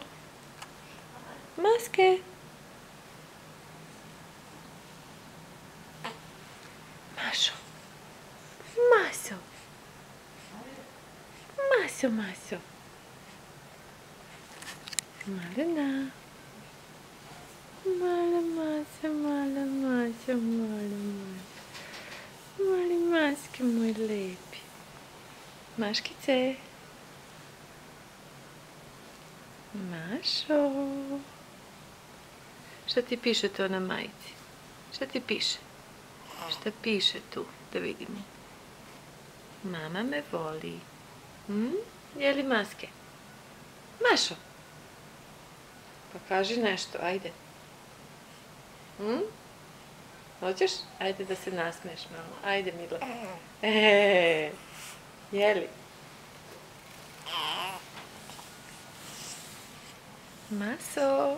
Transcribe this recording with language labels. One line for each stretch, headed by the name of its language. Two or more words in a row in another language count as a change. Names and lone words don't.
Serbian: Maske! Mašo! Maso! Maso, Maso! Malena! Mala Maso, mala Maso, mala Maso. Mali maske moj lepi. Maškice! Mašo! Šta ti piše to na majici? Šta ti piše? Šta piše tu? Da vidimo. Mama me voli. Je li maske? Mašo! Pa kaži nešto, ajde. Hoćeš? Ajde da se nasmeješ malo. Ajde, Mila. Je li? Maso!